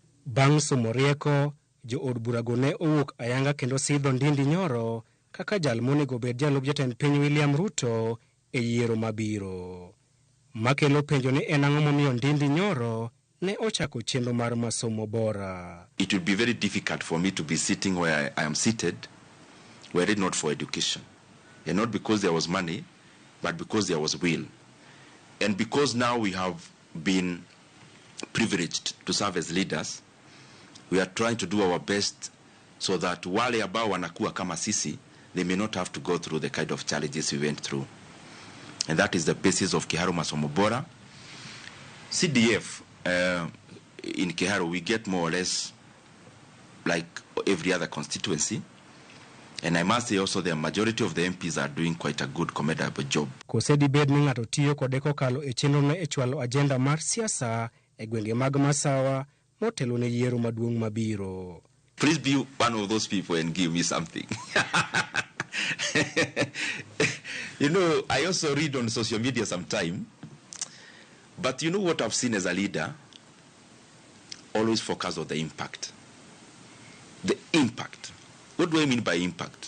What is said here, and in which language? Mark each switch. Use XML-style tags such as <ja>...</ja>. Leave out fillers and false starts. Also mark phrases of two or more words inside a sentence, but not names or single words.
<luo>Bang' somo rieko, Jo od burago ne owuok ayanga kendo sidho Ndindi Nyoro kaka jal monego bed jalup jatend piny William Ruto e yiero mabiro. Makelo penjo ni en ang'o momiyo Ndindi Nyoro ne ochako chenro mar masomo bora.</luo> <en>It would be very difficult for me to be sitting where I am seated were it not for education. And not because there was money, but because there was will. And because now we have been privileged to serve as leaders, we are trying to do our best so that</en> <sw>wale ambao wanakuwa kama sisi,</sw> <en>they may not have to go through the kind of challenges we went through. And that is the basis of Kiharu Masomo Bora. CDF, in Kiharu, we get more or less like every other constituency. And I must say also the majority of the MPs are doing quite a good, commendable job.</en> <luo>Kosedi bed ni ng'ato tiyo kode kokalo e chenro ne e chwalo agenda mar siasa e gwenge mag Masawa motelo ne yiero maduong' mabiro.</luo> <en>Please be one of those people and give me something. You know, I also read on social media sometime, but you know what I've seen as a leader? Always focus on the impact. The impact. What do I mean by impact?</en>